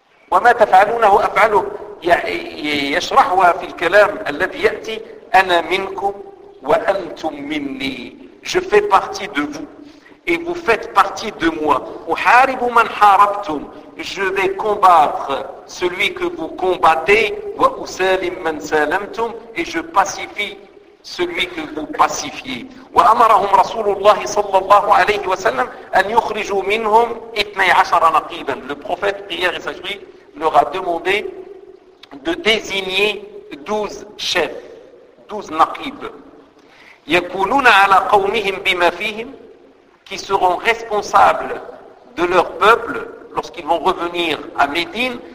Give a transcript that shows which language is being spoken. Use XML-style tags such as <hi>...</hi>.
<ar>وما تفعلونه أفعله يشرحها في الكلام الذي يأتي أنا منكم وأنتم مني</ar> <fr>je fais partie de vous et vous faites partie de moi</fr> <ar>أحارب من حاربتم</ar> <fr>je vais combattre celui que vous combattez</fr> <ar>وأسالم من سالمتم</ar> <fr>et je pacifie celui que vous pacifiez.</fr> <ar>وأمرهم رسول الله صلى الله عليه وسلم أن يخرجوا منهم 12 نقيبا.</ar> <fr>Le prophète prière et sagesse leur a demandé de désigner 12 chefs, 12 naqibs.</fr> <ar>يكونون على قومهم بما فيهم</ar> <fr>qui seront responsables de leur peuple lorsqu'ils vont revenir à Médine.</fr>